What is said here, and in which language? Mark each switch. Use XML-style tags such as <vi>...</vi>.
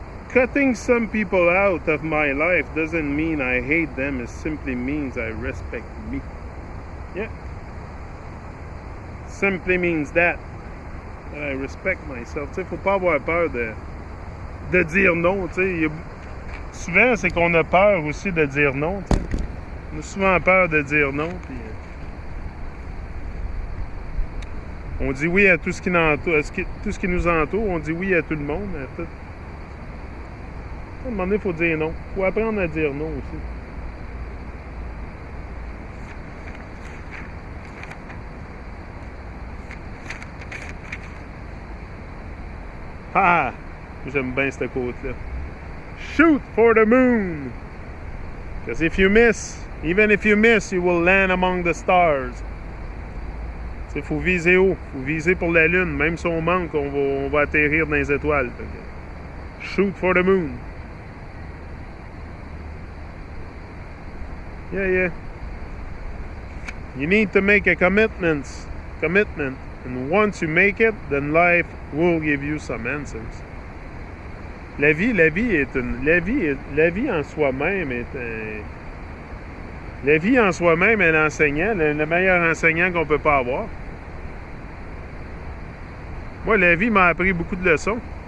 <en>Cutting some people out of my life doesn't mean I hate them. It simply means I respect me. Yeah. Simply means that I respect myself.</en> <fr>Tu sais, faut pas avoir peur de dire non. Tu sais, souvent c'est qu'on a peur aussi de dire non. Tu sais. On a souvent peur de dire non. Puis, on dit oui à tout ce qui nous entoure. On dit oui à tout le monde. À tout. À un moment donné, il faut dire non. Il faut apprendre à dire non aussi. Ah! J'aime bien cette côte-là.</fr> <en>Shoot for the moon! Because if you miss, even if you miss, you will land among the stars.</en> <fr>Il faut viser haut. Il faut viser pour la lune. Même si on manque, on va atterrir dans les étoiles.</fr> <en>Shoot for the moon. Yeah. You need to make a commitment. And once you make it, then life will give you some answers.</en> <fr>La vie en soi-même est la vie en soi-même est l'enseignant, le meilleur enseignant qu'on peut pas avoir. Moi, la vie m'a appris beaucoup de leçons.</fr>